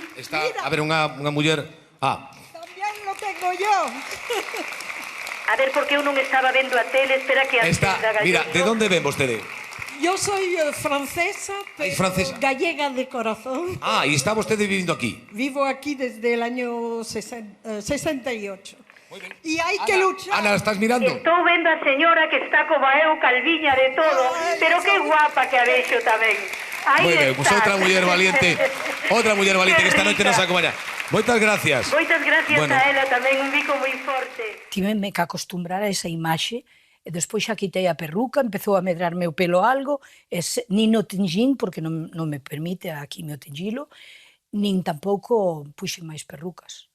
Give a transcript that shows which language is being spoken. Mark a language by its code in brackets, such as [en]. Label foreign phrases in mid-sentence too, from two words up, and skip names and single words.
[gl] Está, a ver, unha muller... [es] También lo tengo yo. [gl] A ver, porque eu non estaba vendo a tele, espera que antes da gallego. Mira, de onde ven vostede? [es] Yo soy francesa, pero gallega de corazón. [gl] Ah, e está vostede vivindo aquí? [es] Vivo aquí desde el año 68. Y hay que luchar. Ana, ¿estás mirando? [gl] Estou vendo a señora que está como eu, calviña de todo, pero que guapa que a vexo tamén. Moi ben, pues outra muller valiente que esta noite nos acompaña. Moitas gracias. Moitas gracias a ela tamén, un bico moi forte. Tiveme que acostumbrar a esa imaxe, e despois xa quitei a perruca, empezou a medrarme o pelo algo, nin o tinxín, porque non me permite a quimio tinxilo, nin tampouco puxen máis perrucas.